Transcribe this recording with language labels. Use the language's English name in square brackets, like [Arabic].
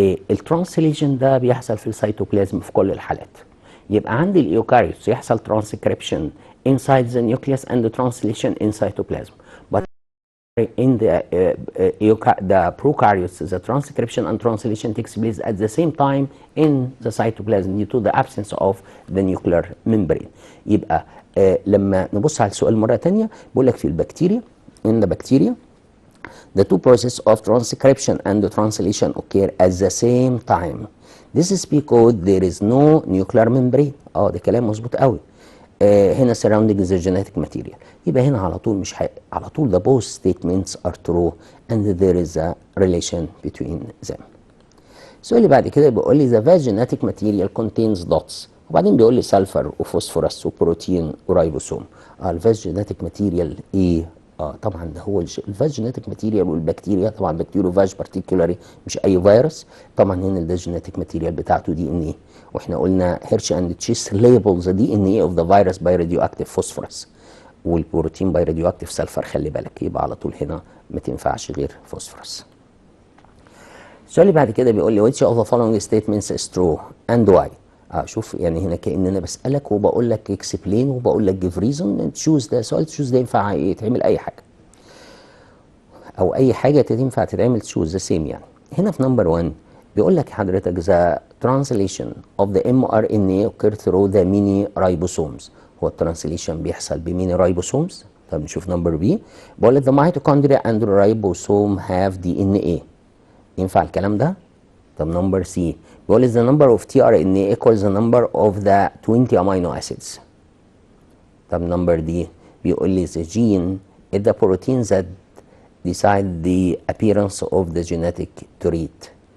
[Arabic] الترانسليشن ده بيحصل في السيتوبلازم في كل الحالات. يبقى عندي الايوكاريوتس يحصل ترانسكريبشن [English] inside the nucleus and the translation in cytoplasm. But in the prokaryotes, the transcription and translation takes place at the same time in the cytoplasm due to the absence of the nuclear membrane. [Arabic] يبقى لما نبص على السؤال مرة تانية بقول لك في البكتيريا [English] in the bacteria the two processes of transcription and the translation occur at the same time. This is because there is no nuclear membrane. [Arabic] ده كلام مظبوط قوي. هنا [English] surrounding the genetic material. [Arabic] يبقى هنا على طول [English] مش على طول the both statements are true and there is a relation between them. [Arabic] السؤال اللي بعد كده بيقول لي [English] the vast genetic material contains dots، [Arabic] وبعدين بيقول لي سلفر وفوسفورس وبروتين ورايبوسوم. الفاست جينيتك ماتيريال ايه؟ طبعا ده هو الفاست جينيتك ماتيريال والبكتيريا، طبعا بكتيريو فاج بارتيكولاري مش اي فيروس. طبعا هنا الفاست جينيتك ماتيريال بتاعته [English] D N A, [Arabic] واحنا قلنا [English] Hershey and Chase labels D N A of the virus by radioactive phosphorus, [Arabic] والبروتين [English] By radioactive sulphur. [Arabic] خلي بالك، يبقى على طول هنا ما تنفعش غير فوسفورس. السؤال اللي بعد كده بيقول لي [English] which of the following statements is true and why. [Arabic] شوف يعني هنا كأن انا بسألك وبقول لك explain وبقول لك [English] give reason. [Arabic] تشوز ده سؤال تشوز ده ينفع يتعمل اي حاجه، او اي حاجه تنفع تتعمل تشوز ذا سيم. يعني هنا في نمبر 1 بيقول لك حضرتك [English] the translation of the mRNA occur through the mini ribosomes. [Arabic] هو الترانسليشن بيحصل بميني رايبوسومز. طب نشوف نمبر بي، بيقول لك [English] the mitochondria and the ribosome have DNA. [Arabic] ينفع الكلام ده؟ طب نمبر سي بيقول لي [English] the number of tRNA equals the number of the 20 amino acids. [Arabic] طب نمبر دي بيقول لي [English] the gene is the protein that decide the appearance of the genetic trait.